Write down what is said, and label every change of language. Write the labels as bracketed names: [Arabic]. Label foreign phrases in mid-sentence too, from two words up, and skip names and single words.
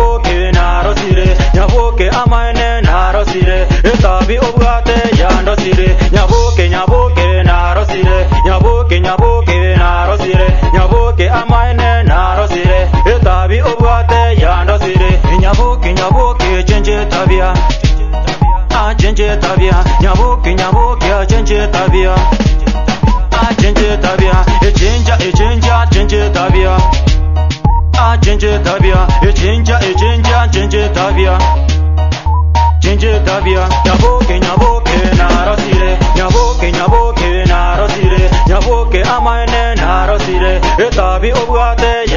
[Gusii] narosire nyaboke amaene narosire etabi obwate yandosire nyaboke narosire nyaboke narosire nyaboke amaene narosire etabi obwate yandosire nyaboke [Swahili] chenje tabia chenje tabia [Gusii] nyaboke [Swahili] chenje tabia chenje tabia chenje tabia chenje tabia chenje tabia chenje tabia [Gusii] nyaboke narosire nyaboke narosire nyaboke amaene narosire etabi obwate